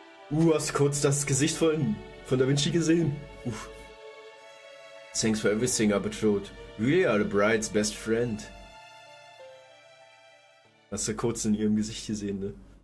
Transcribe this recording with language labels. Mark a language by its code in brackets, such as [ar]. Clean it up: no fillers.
[de] Hast du kurz das Gesicht von Da Vinci gesehen? [en] Thanks for everything, Arbitron. You really are the bride's best friend. [de] Hast du kurz in ihrem Gesicht gesehen, ne?